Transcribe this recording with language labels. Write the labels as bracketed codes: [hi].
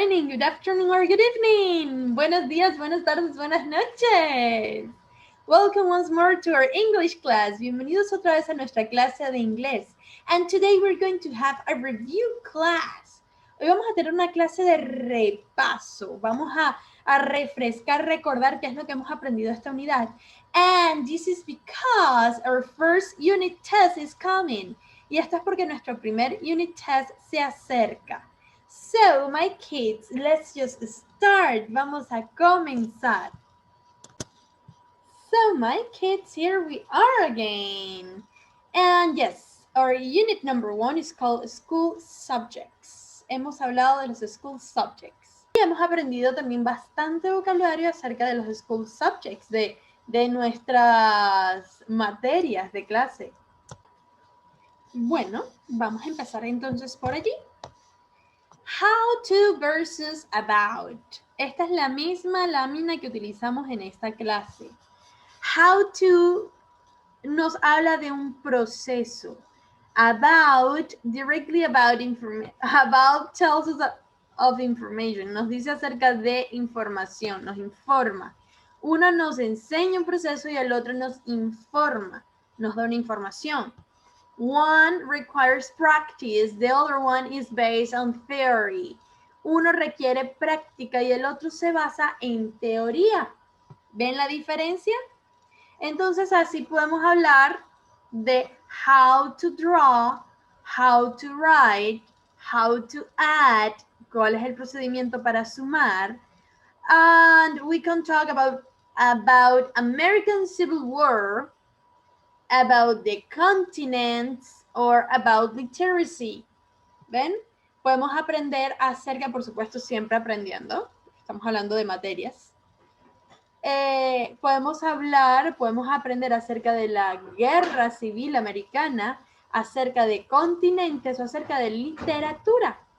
[en] good afternoon, or good evening. [es] Buenos días, buenas tardes, buenas noches. [en] Welcome once more to our English class. [es] Bienvenidos otra vez a nuestra clase de inglés. [en] And today we're going to have a review class. [es] Hoy vamos a tener una clase de repaso. Vamos a refrescar, recordar qué es lo que hemos aprendido esta unidad. [en] And this is because our first unit test is coming. [es] Y esto es porque nuestro primer unit test se acerca. [en] So, my kids, let's just start. [es] Vamos a comenzar. [en] So, my kids, here we are again. And yes, our unit number 1 is called School Subjects. [es] Hemos hablado de los School Subjects. Y hemos aprendido también bastante vocabulario acerca de los School Subjects, de nuestras materias de clase. Bueno, vamos a empezar entonces por allí. [en] How to versus about. [es] Esta es la misma lámina que utilizamos en esta clase. How to nos habla de un proceso. [en] About, directly about information. About tells us of information. [es] Nos dice acerca de información, nos informa. Uno nos enseña un proceso y el otro nos informa, nos da una información. [en] One requires practice, the other one is based on theory. [es] Uno requiere práctica y el otro se basa en teoría. ¿Ven la diferencia? Entonces así podemos hablar de [en] how to draw, how to write, how to add, [es] cuál es el procedimiento para sumar. [en] And we can talk about American Civil War, about the continents, or about literacy. [es] ¿Ven? Podemos aprender acerca, por supuesto, siempre aprendiendo. Estamos hablando de materias. Podemos aprender acerca de la Guerra Civil Americana, acerca de continentes o acerca de literatura.